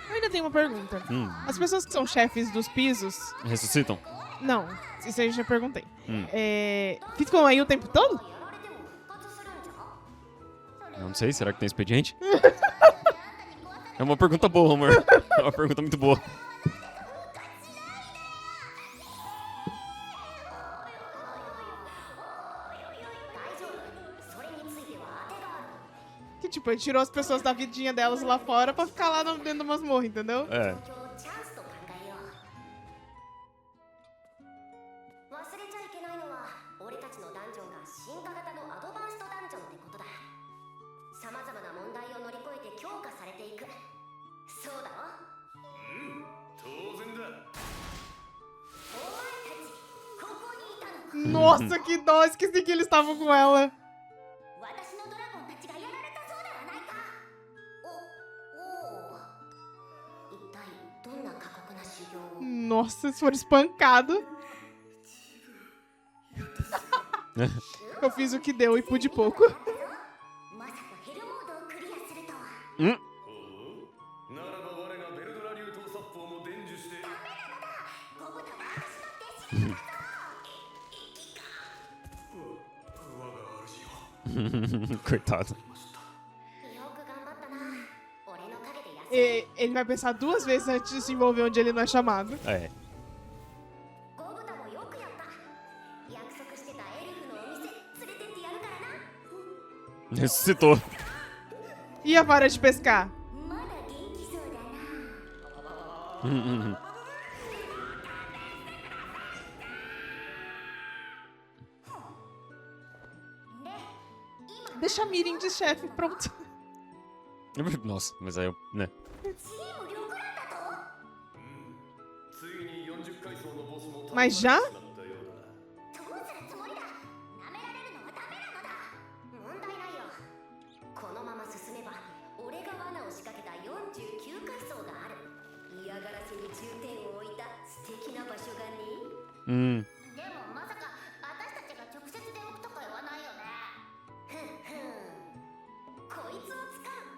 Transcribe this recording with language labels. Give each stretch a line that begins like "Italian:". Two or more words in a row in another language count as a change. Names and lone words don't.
Portuguese: tenho uma pergunta. As pessoas que são chefes dos pisos... Ressuscitam? Não, isso aí eu já perguntei. Hum. Ficam aí o tempo todo?
Japanese: やられても復活するんじゃ
Portuguese: Eu não sei, será que tem expediente? É uma pergunta boa, amor. É uma pergunta muito boa.
Japanese: 大丈夫それについては当てがある
Portuguese: Que tipo, ele tirou as pessoas da vidinha delas lá fora pra ficar lá dentro da masmorra, entendeu? É.
Japanese: 状況をチャンスと考えよう忘れちゃいけないのは俺たちのダンジョンが進化型のアドバンストダンジョンってことださまざまな問題を乗り越えて強化されていくそうだろ当然だお前たちここにいたのか
Portuguese: Nossa, que dó, esqueci que eles estavam com ela.
Japanese: 私のドラゴンたちがやられたそうではないかおお一体どんな過酷な修行を
Portuguese: Nossa, eles foram espancados. Eu fiz o que deu e pude pouco.
Japanese: まさかヘルモードをクリアするとはほうならば我がベルドラ流刀殺法も伝授してゴブタは私の弟子だ
Portuguese: Coitado.
Japanese: よく頑張ったな俺の陰で休む
Portuguese: Ele vai pensar duas vezes antes de se envolver onde ele não é chamado. É.
Japanese: ゴブタもよくやった約束してたエルフのお店連れてってやるからな
Portuguese: Ressuscitou. E a vara de pescar?
Japanese: まだ元気そうだな
Portuguese: Deixa a Mirim de chefe, pronto. Nossa, mas aí eu, né?
Japanese: チーム力なんだとついに40階層のボスも
Portuguese: Mas já?
Japanese: 倒したようだどうするつもりだ舐められるのはダメなのだ問題ないよこのまま進めば俺が罠を仕掛けた49階層がある嫌がらせに重点を置いた素敵な場所がねでもまさか私たちが直接出向くとか言わないよねふんふんこいつを使う